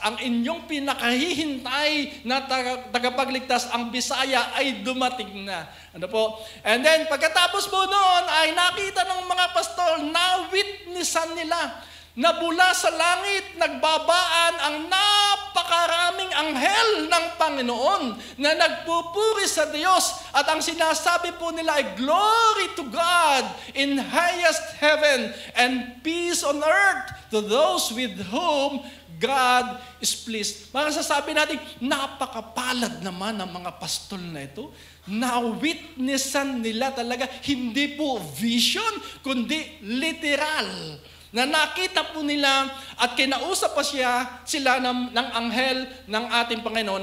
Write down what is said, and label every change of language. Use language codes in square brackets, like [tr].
[tl] Ang inyong pinakahihintay na tagapagligtas, ang Bisaya, ay dumating na. Ano po? And then, pagkatapos po noon, ay nakita ng mga pastol, na-witnessan nila na mula sa langit nagbabaan ang napakaraming anghel ng Panginoon na nagpupuri sa Diyos. At ang sinasabi po nila ay, [en] "Glory to God in highest heaven and peace on earth to those with whom God is pleased." [tl] Masasabi natin, napakapalad naman ng mga pastol na ito. Na-witnessan nila talaga, hindi po vision, kundi literal. Na nakita po nila at kinausap pa sila ng anghel ng ating Panginoon.